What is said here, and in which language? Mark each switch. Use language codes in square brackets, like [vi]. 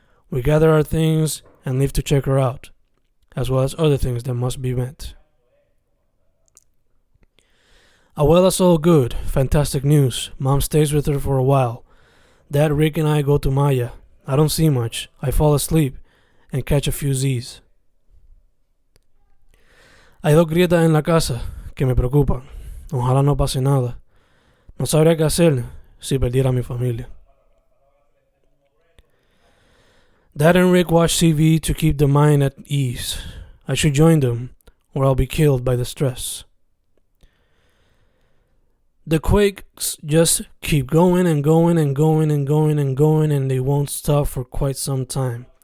[en] We gather our things and leave to check her out, as well as other things that must be met. Abuela's all good, fantastic news. Mom stays with her for a while. Dad, Rick, and I go to Maya. I don't see much. I fall asleep and catch a few Z's. [es] Hay dos grietas en la casa que me preocupan. Ojalá no pase nada. No sabría qué hacer si perdiera a mi familia. [en] Dad and Rick watch TV to keep the mind at ease. I should join them, or I'll be killed by the stress. The quakes just keep going and going and going and going and going, and they won't stop for quite some time.